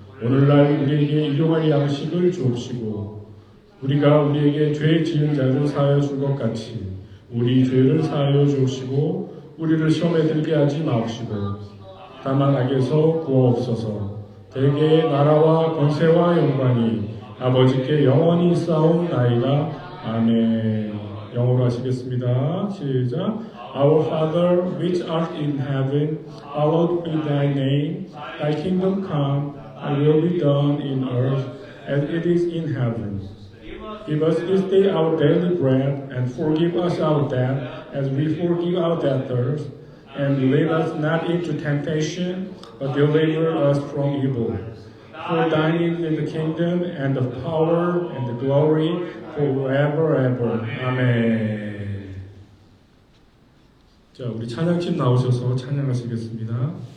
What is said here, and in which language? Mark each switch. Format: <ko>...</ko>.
<ko>오늘날 우리에게 일용할 양식을 주옵시고 우리가 우리에게 죄 지은 자를 사하여 줄 것 같이 우리 죄를 사하여 주옵시고 우리를 시험에 들게 하지 마옵시고 다만 악에서 구하옵소서. 대개 나라와 권세와 영광이 아버지께 영원히 쌓옵나이다. 아멘. 영어로 하시겠습니다. 시작.</ko> <en>Our Father, which art in heaven, hallowed be thy name. Thy kingdom come, thy will be done in earth as it is in heaven. Give us this day our daily bread, and forgive us our debt, as we forgive our debtors. And lead us not into temptation, but deliver us from evil. For thine is the kingdom, and the power, and the glory, forever, ever.</en> <ko>아멘. 자, 우리 찬양팀 나오셔서 찬양하시겠습니다.</ko>